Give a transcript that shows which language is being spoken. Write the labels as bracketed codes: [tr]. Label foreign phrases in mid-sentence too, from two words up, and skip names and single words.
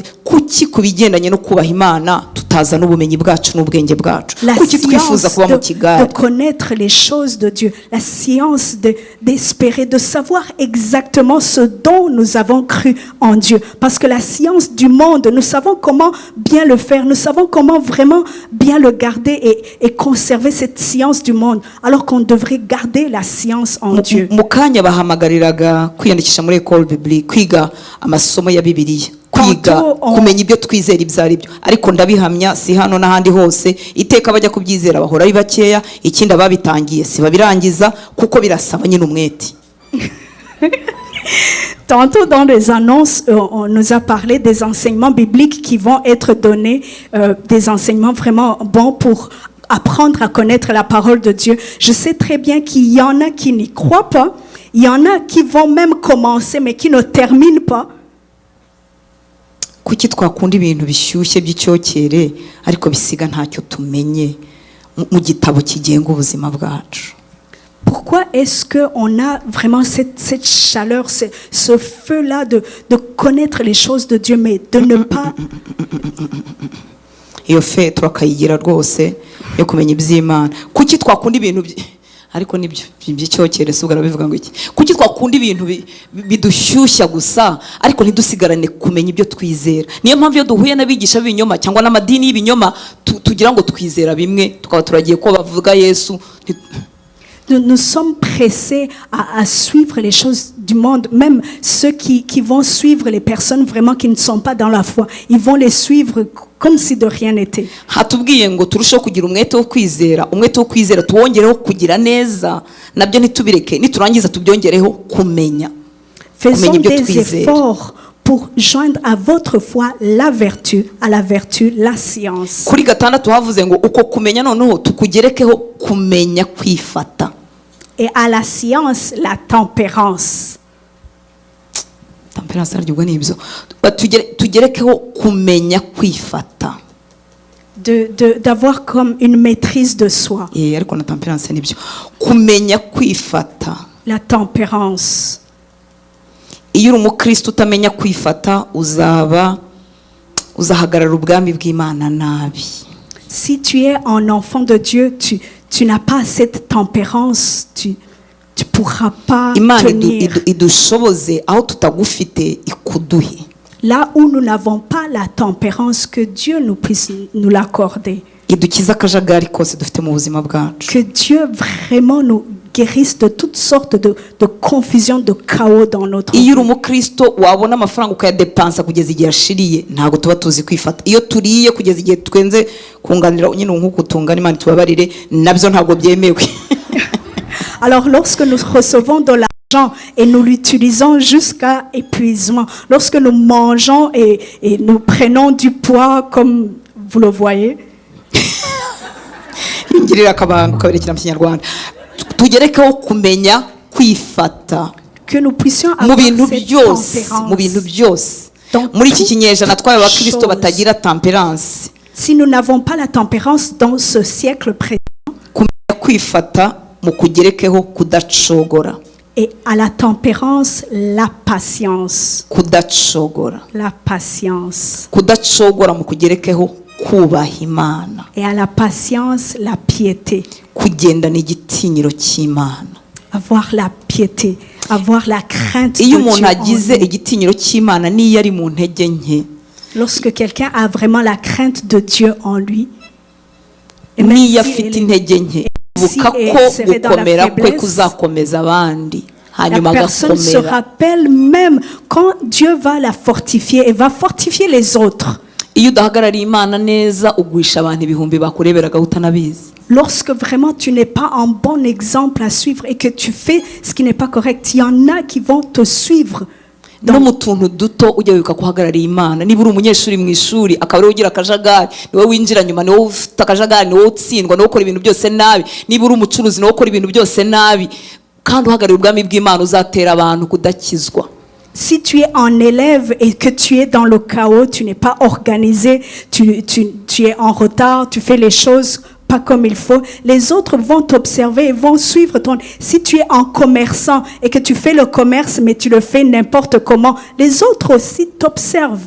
[rw] Kuki kubigendanye no kubaha Imana tutaza n'ubumenyi bwacu n'ubwenge bwacu? [fr] La [rw] Kuki twifuza [fr] science [rw] kuba mu kigare? [fr] de connaître les choses de Dieu. La science d'espérer, de savoir exactement ce dont nous avons cru en Dieu. Parce que la science du monde, nous savons comment bien le faire. Nous savons comment vraiment bien le garder et conserver cette science du monde. Alors qu'on devrait garder la science en Dieu. [rw] Mu kanya bahamagariraga kwiyandikisha muri [fr] école biblique, [rw] kwiga amasomo ya Bibiliya, kwiga kumenya ibyo twizera ibyo ari byo. Ariko ndabihamya si hano n'ahandi hose iteka bajya kubyizera bahora ari bakeya, ikindi ababitangiye si babirangiza kuko birasaba nyine umwete. [fr] Tantôt dans les annonces, on nous a parlé des enseignements bibliques qui vont être donnés, des enseignements vraiment bons pour apprendre à connaître la parole de Dieu. Je sais très bien qu'il y en a qui n'y croient pas, il y en a qui vont même commencer mais qui ne terminent pas. [rw] Kuki twakunda ibintu bishyushye by'icyokere ariko bisiga ntacyo tumenye mu gitabo kigenga ubuzima bwacu? [fr] Pourquoi est-ce qu'on a vraiment cette chaleur, ce feu-là de connaître les choses de Dieu, mais de ne pas... [rw] Iyo fe turakayigira rwose yo kumenya iby'Imana. Kuki twakunda ibintu ariko nibyo by'icyokere se ubwo bivuga ngo iki? Kuki twakunda ibintu bidushyushya gusa ariko ntidusigarane kumenya ibyo twizera? Niyo mpamvu iyo duhuye n'abigisha b'ibinyoma cyangwa n'amadini y'ibinyoma tugira ngo twizera bimwe tukaba turagiye ko bavuga Yesu. [fr] Nous sommes pressés à suivre les choses du monde, même ceux qui vont suivre les personnes vraiment qui ne sont pas dans la foi. Ils vont les suivre comme si de rien n'était. [rw] Hatubwiye ngo turusheho kugira umwete wo kwizera tuwongereho kugira neza, nabyo ntitubireke, niturangiza tubyongereho kumenya. [fr] Faisons des efforts pour joindre à votre foi la vertu, à la vertu la science. [rw] Kuri gatandatu havuze ngo uko kumenya noneho tukugerekeho kumenya kwifata. [fr] Et à la science, la tempérance. [rw] Tempérance aribwo nibyo. Tugerekeho kumenya kwifata. [fr] D'avoir comme une maîtrise de soi. [rw] Ariko na tempérance nibyo. Kumenya kwifata. [fr] La tempérance. [rw] Iyo uri umukristo utamenya kwifata uzahagarara ubwami bw'Imana nabi. [fr] Si tu es un enfant de Dieu, tu n'as pas cette tempérance, tu pourras pas tenir. [rw] Idushoboze aho tutagufite ikuduhe. [fr] Là où nous n'avons pas la tempérance, que Dieu nous puisse nous l'accorder. [rw] Idukiza akajagari kose dufite mu buzima bwacu. [fr] Que Dieu vraiment nous guérisse de toutes sortes de confusion, de chaos dans notre vie. [rw] Iyo uri umukristo wabona amafaranga ukayadepansa kugeza igihe ashiriye ntabwo tuba tuzi kwifata. Iyo turiye kugeza igihe twenze kunganira nyine nk'uko tungana, Imana tubabarire, nabyo ntabwo byemewe. [fr] Alors lorsque nous recevons de l'argent et nous l'utilisons jusqu'à épuisement, lorsque nous mangeons et nous prenons du poids comme vous le voyez, [rw] ingirira akabango kaberekera mu Kinyarwanda, tugerekeho kumenya kwifata [fr] que nous puissions [rw] mu [fr] avoir [rw] bintu [fr] cette [rw] byose. [fr] Dans [rw] Muri iki kinyejana twabaye abakristo [fr] chose. [rw] batagira temperance. [fr] Si nous n'avons pas la tempérance dans ce siècle présent, [rw] Kumenya kwifata mu kugerekeho kudacogora. [fr] et à la tempérance, la patience. [rw] Kudacogora. [fr] La patience. [rw] Kudacogora mu kugerekeho kubaha Imana. [fr] Et à la patience, la piété. [rw] Kugendana igitinyiro cy'Imana. [fr] Avoir la piété, avoir la crainte de [rw] Iyo [fr] Dieu [rw] umuntu [fr] en [rw] agize [fr] lui. [rw] igitinyiro cy'Imana niyo ari mu ntege nke, [fr] Lorsque quelqu'un a vraiment la crainte de Dieu en lui, et [rw] niyo [fr] si [rw] afite [fr] elle- [rw] intege nke, [fr] si [rw] buka [fr] elle [rw] ko [fr] serait dans la [rw] gukomera kwe [fr] faiblesse, [rw] kuzakomeza abandi. [fr] La [rw] hanyuma [fr] personne se [rw] agakomera. [fr] rappelle même quand Dieu va la fortifier et va fortifier les autres. [rw] Iyo udahagarariye Imana neza ugwisha abantu ibihumbi bakureberagaho utanabizi. [fr] Lorsque vraiment tu n'es pas un bon exemple à suivre et que tu fais ce qui n'est pas correct, il y en a qui vont te suivre. [rw] No mu tuntu duto ujya wibuka kuhagarariye Imana. Niba uri umunyeshuri mu ishuri akaba ariwe ugira akajagari, niwe winjira nyuma, niwe ufite akajagari, niwe utsindwa, niwe ukora ibintu byose nabi. Niba uri umucuruzi niwe ukora ibintu byose nabi, kandi uhagarariye ubwami bw'Imana uzatera abantu kudakizwa. [fr] Si tu es un élève et que tu es dans le chaos, tu n'es pas organisé, tu es en retard, tu fais les choses pas comme il faut, les autres vont t'observer et vont suivre ton... Si tu es un commerçant et que tu fais le commerce mais tu le fais n'importe comment, les autres aussi t'observent.